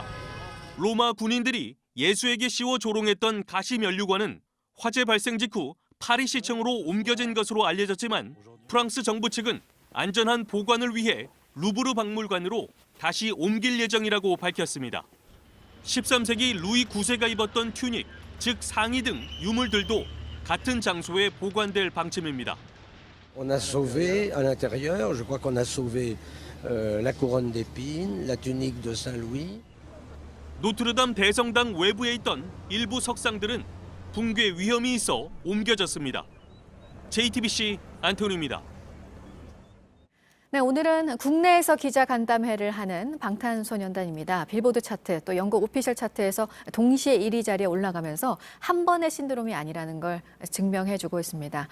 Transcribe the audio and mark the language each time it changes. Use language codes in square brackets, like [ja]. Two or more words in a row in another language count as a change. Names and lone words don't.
[ko] 로마 군인들이 예수에게 씌워 조롱했던 가시 면류관은 화재 발생 직후 파리시청으로 옮겨진 것으로 알려졌지만 프랑스 정부 측은 안전한 보관을 위해 루브르 박물관으로 다시 옮길 예정이라고 밝혔습니다. 13세기 루이 9세가 입었던 튜닉, 즉 상의 등 유물들도 같은 장소에 보관될 방침입니다. [fr] On a sauvé à l'intérieur, je crois qu'on a sauvé la couronne d'épines, la tunique de Saint-Louis. [ko] 노트르담 대성당 외부에 있던 일부 석상들은 붕괴 위험이 있어 옮겨졌습니다. JTBC 안태훈입니다. 네, 오늘은 국내에서 기자 간담회를 하는 방탄소년단입니다. 빌보드 차트, 또 영국 오피셜 차트에서 동시에 1위 자리에 올라가면서 한 번의 신드롬이 아니라는 걸 증명해주고 있습니다.